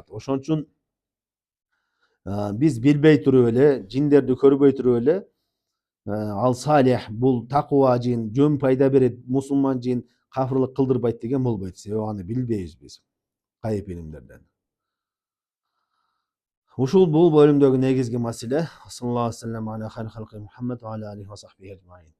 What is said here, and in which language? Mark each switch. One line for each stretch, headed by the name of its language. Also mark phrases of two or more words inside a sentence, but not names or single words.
Kyrgyz: Ошон үчүн биз билбей туруп эле, жиндерди көрбөй туруп эле, ал салих, бул такуа жин, жөн пайда берет, мусулман жин, кафырлык кылдырбайт деген болбойт. Себеби аны билбейбиз биз гайып илимдерден. Ушул бул бөлүмдөгү негизги маселе.
Arabic: صلى الله عليه وسلم على خير خلقه محمد وعلى آله وصحبه أجمعين.